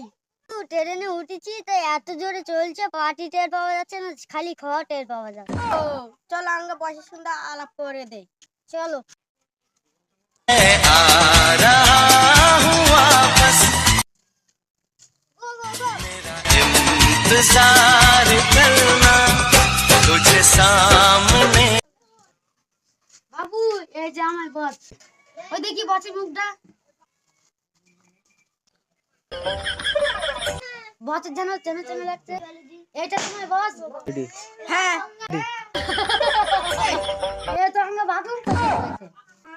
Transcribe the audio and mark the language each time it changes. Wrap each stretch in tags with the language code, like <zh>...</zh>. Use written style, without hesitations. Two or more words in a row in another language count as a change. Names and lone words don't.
<bn>ট্রেনে উঠেছি, তাই এত জোরে চলছে, পাটি টের পাওয়া যাচ্ছে না, খালি খাওয়া টের পাওয়া যাচ্ছে। ও চল, আমরা বসে সুন্দর আলাপ করে দেই। চলো।</bn> <hi>इंतजार करना तुझे सामने।</hi> <bn>বাবু, এই যে আমার বস। ওই দেখি বসের মুখটা। বসের যেন চেনা চেনা লাগছে। এটা তোমার বস? হ্যাঁ, এ তো আমরা বাথরুম করতে গেছে।</bn>